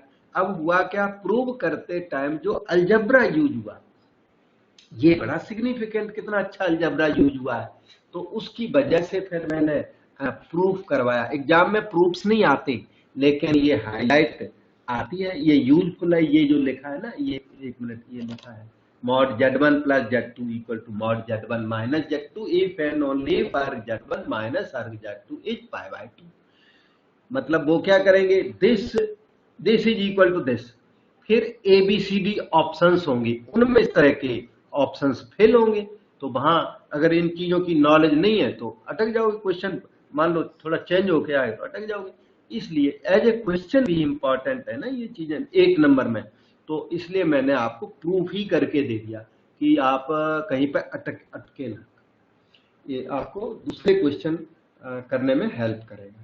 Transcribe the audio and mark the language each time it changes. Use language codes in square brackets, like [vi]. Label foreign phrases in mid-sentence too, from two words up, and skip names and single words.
[hi] अब हुआ क्या, प्रूव करते टाइम जो अलजब्रा यूज हुआ, ये बड़ा सिग्निफिकेंट, कितना अच्छा अलजब्रा यूज हुआ है, तो उसकी वजह से फिर मैंने प्रूफ करवाया। एग्जाम में प्रूफ्स नहीं आते, लेकिन ये हाईलाइट आती है, ये यूजफुल है। ये जो लिखा है [en] ना, ये एक मिनट, ये लिखा है mod Z1 plus Z2 equal to mod Z1 minus Z2 if and only if arg Z1 minus arg Z2 is pi by 2। [hi] मतलब वो क्या करेंगे, [en] this is equal to this, [hi] फिर ABCD ऑप्शंस होंगे, उनमें इस तरह के ऑप्शंस फिल होंगे, तो वहां अगर इन चीजों की नॉलेज नहीं है तो अटक जाओगे। क्वेश्चन मान लो थोड़ा चेंज होके आए तो अटक जाओगे। इसलिए [en] as a question [hi] भी इंपॉर्टेंट है ना ये चीजें 1 नंबर में, तो इसलिए मैंने आपको प्रूफ ही करके दे दिया कि आप कहीं पर अटके ना, ये आपको दूसरे क्वेश्चन करने में हेल्प करेगा।